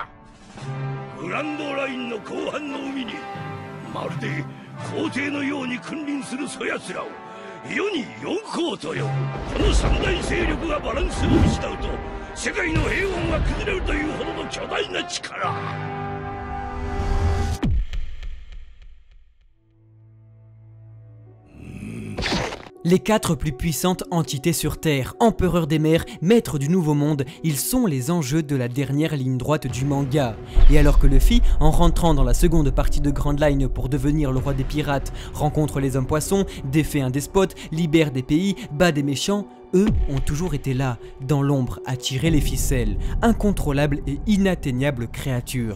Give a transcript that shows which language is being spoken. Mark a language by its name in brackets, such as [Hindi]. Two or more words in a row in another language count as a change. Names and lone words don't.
[Japanese] グランドラインの後半の海にまるで皇帝のように君臨するそやつらを世に四皇と呼ぶ。この三大勢力がバランスを失うと世界の平穏が崩れるというほどの巨大な力。 [French] Les 4 plus puissantes entités sur Terre, empereurs des mers, maîtres du Nouveau Monde, ils sont les enjeux de la dernière ligne droite du manga. Et alors que Luffy, en rentrant dans la seconde partie de Grand Line pour devenir le roi des pirates, rencontre les hommes poissons, défait un despote, libère des pays, bat des méchants, eux ont toujours été là, dans l'ombre, à tirer les ficelles, incontrôlables et inatteignables créatures.